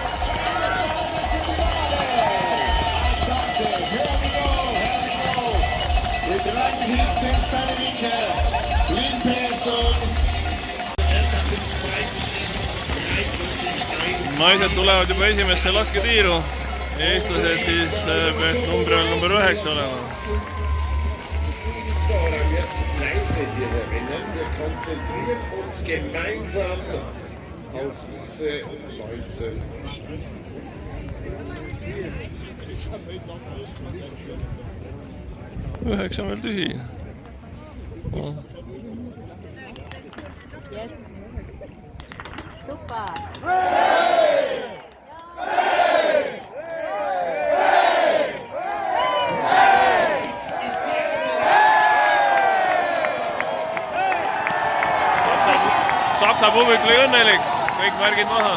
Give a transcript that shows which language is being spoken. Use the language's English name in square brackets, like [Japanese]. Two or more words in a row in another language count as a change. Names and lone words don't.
[Estonian] Naised tulevad juba esimesse lasketiiru. Eestlased siis peaks number 9 olema. [German] So, dann wird's leise hier herinnen. Wir konzentrieren uns gemeinsam auf diese 19. [Estonian] 9 on veel tühi. Oh. [English] Yes. Super. [Estonian] Saksa publik oli õnnelik, kõik märgid maha.